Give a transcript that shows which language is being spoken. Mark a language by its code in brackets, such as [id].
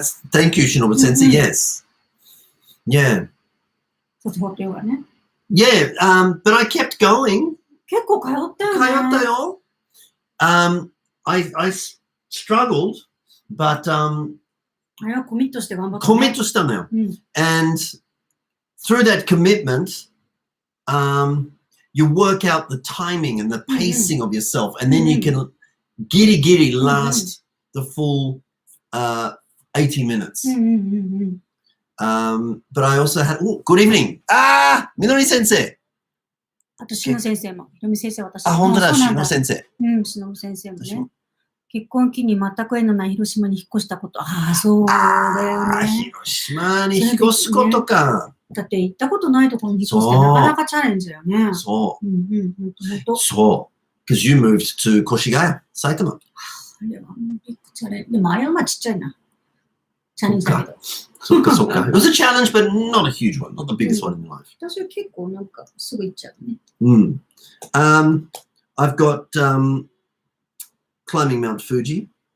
[en] Thank you, Shinobu Sensei. Yes. Yeah. [ja] 卒業っていうかね。 [en] Yeah, but I kept going. [ja] 結構通ったよね。通ったよ。 [en] I struggled, but [ja] あれはコミットして頑張った、コミットしたのよ。 [en] And through that commitment, you work out the timing and the pacing of yourself, and then you can giddy last the full 80 minutes. But I also had, good evening. [ja] Minori 先生。あと、しの先生も。ひろみ先生、私。本当だ、しの先生。しの先生もね。結婚を機に全く縁のない広島に引っ越したこと。そうだよね。広島に引っ越すことか。だって行ったことないところに引っ越すってなかなかチャレンジだよね。そう。そう。 [en] Because you moved to 越谷、埼玉。 [ja] あれはビッグチャレンジ。でもあれはまあちっちゃいな。チャレンジだけど。そっか。 [en] It was a challenge, but not a huge one. Not the biggest one in life. [ja] 私は結構なんかすぐ行っちゃうね。 [en] I've got climbing Mount Fuji.